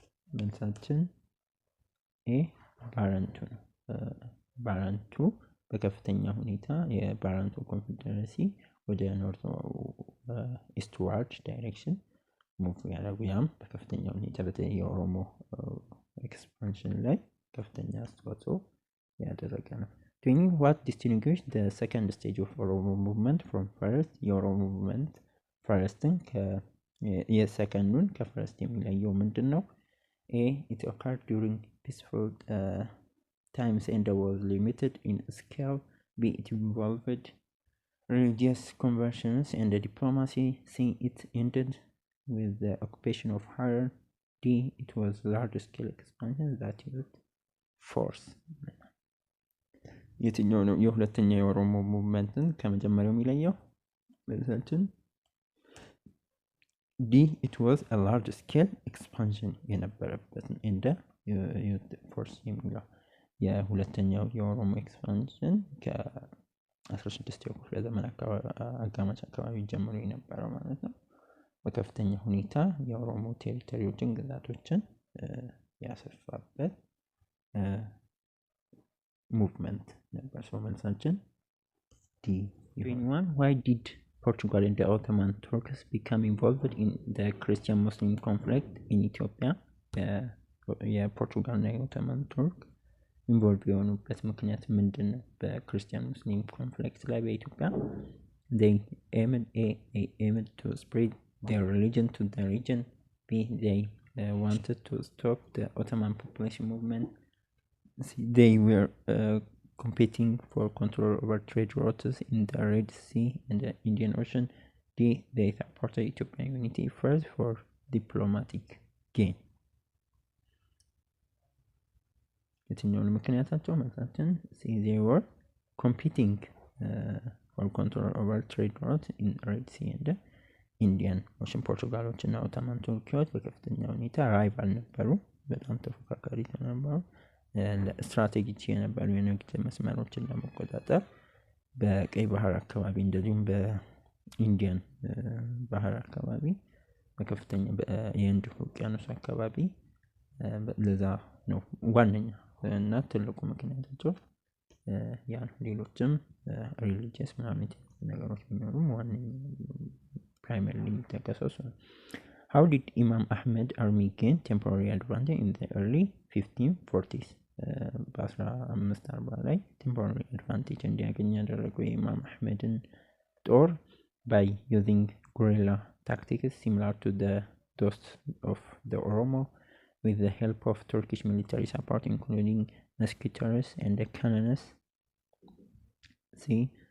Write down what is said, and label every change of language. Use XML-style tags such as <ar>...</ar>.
<am>መልሳችን ኤ ባረንቱ ነው። ባረንቱ በከፍተኛ ሁኔታ የባረንቱ ኮንፌዴሬሲ ወደ ኖርት ኢስትዋርድ ዳይሬክሽን ሙቭ ያደረጉ ያም በከፍተኛ ሁኔታ በተለይ የኦሮሞ ኤክስፓንሽን ላይ ከፍተኛ አስተዋጽኦ ያደረገ ነው።</am> <en>What distinguished the second stage of Oromo movement from first?</en> <am>የኦሮሞ movement ፈርስትን የሰከንዱን ከፈርስት የሚለየው ምንድን ነው?</am> <en>A. It occurred during peaceful times and was limited in scale. B. It involved religious conversions and diplomacy. C. It ended with the occupation of Harar. D. It was large-scale expansion that used force.</en> <am>የትኛው ነው የሁለተኛ የኦሮሞ ሙቭመንትን ከመጀመሪያው የሚለየው? መልሳችን ዲ</am> <en>it was a large scale expansion</en> <am>የነበረበትን እንደ ፎርስ የሚለው የሁለተኛው የኦሮሞ ኤክስፓንሽን ከ16ኛው ክፍለ ዘመን አጋማሽ አካባቢ ጀምሮ የነበረው ማለት ነው። በከፍተኛ ሁኔታ የኦሮሞ ቴሪቶሪዎችን ግዛቶችን ያሰፋበት</am> <en>movement</en> <am>ነበር። ሰው መልሳችን ዲ።</am> <en>Why did Portugal and the Ottoman Turks become involved in the Christian-Muslim conflict in Ethiopia?</en> <am>የፖርቱጋልና የኦቶማን ቱርክ ኢንቮልቭ የሆኑበት ምክንያት ምንድን ነው? በክርስቲያን ሙስሊም ኮንፍሊክት ላይ በኢትዮጵያ</am> <en>they aimed to spread their religion to the region. B. They wanted to stop the Ottoman population movement. They were competing for control over trade routes in the Red Sea and the Indian Ocean. D. They supported Ethiopian unity first for diplomatic gain.</en> <am>የትኛውን ምክንያታቸው? መልሳችን</am> <en>C. They were competing for control over trade routes in Red Sea and the Indian Ocean.</en> <am>ፖርቱጋሎች እና ኦቶማን ቱርኪዎች በከፍተኛ ሁኔታ ራይቫል ነበሩ፣ በጣም ተፎካካሪ ነበሩ። ስትራቴጂክ የነበሩ የንግድ መስመሮችን ለመቆጣጠር በቀይ ባህር አካባቢ እንደዚሁም በኢንዲያን ባህር አካባቢ በከፍተኛ የህንድ ውቅያኖስ አካባቢ ለዛ ነው ዋነኛ እና ትልቁ ምክንያታቸው ያ ነው። ሌሎችም ሪሊጂየስ ምናምን ነገሮች ቢኖሩም ዋነኛ ፕራይመሪሊ የሚጠቀሰው ነው።</am> <en>How did Imam Ahmed army gain temporary advantage in the early 1540s?</en> <am>በ1540 ላይ ቴምፖራሪ አድቫንቴጅ እንዲያገኝ ያደረገው የኢማም አህመድን ጦር</am> <en>by using guerrilla tactics similar to those of the Oromo with the help of Turkish military support including musketeers and cannons. C.</en>